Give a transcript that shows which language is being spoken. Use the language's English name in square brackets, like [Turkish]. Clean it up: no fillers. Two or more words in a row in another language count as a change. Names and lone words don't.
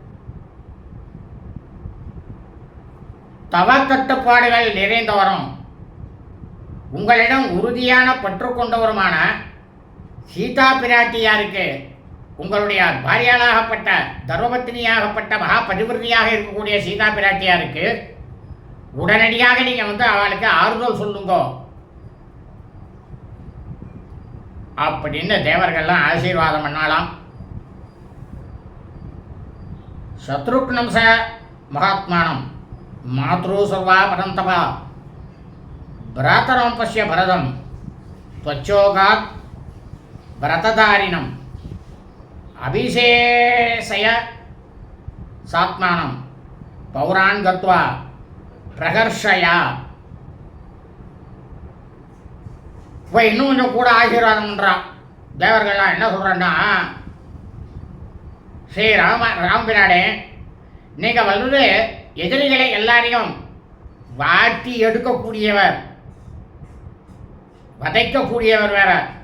[Sanskrit] தவ கட்டுப்பாடுகள் நிறைந்தவரும் உங்களிடம் உறுதியான பற்று கொண்டவருமான சீதா பிராட்டியாருக்கு, உங்களுடைய பாரியாளாகப்பட்ட தர்மபத்தினியாகப்பட்ட மகா பதிவிருத்தியாக இருக்கக்கூடிய சீதா பிராட்டியாருக்கு உடனடியாக நீங்கள் அவளுக்கு ஆறுதல் சொல்லுங்க அப்படின்னு தேவர்கள்லாம் ஆசீர்வாதம் பண்ணலாம். शत्रुघ्नं च महात्मानं मातृ सर्वा परन्तपा भ्रातरं पश्य भरतम् त्वच्चोगात् व्रतधारिणम् अभिशेषय सात्मानं पौरान् गत्वा प्रकर्षया. [Tamil] இப்போ இன்னும் கொஞ்சம் கூட ஆசீர்வாதம் பண்ணுறான். தேவர்கள்லாம் என்ன சொல்கிறேன்னா, ஸ்ரீ ராமபிரானே, நீங்கள் எதிரிகளை எல்லாரையும் வாட்டி எடுக்கக்கூடியவர், வதைக்கக்கூடியவர் வேற.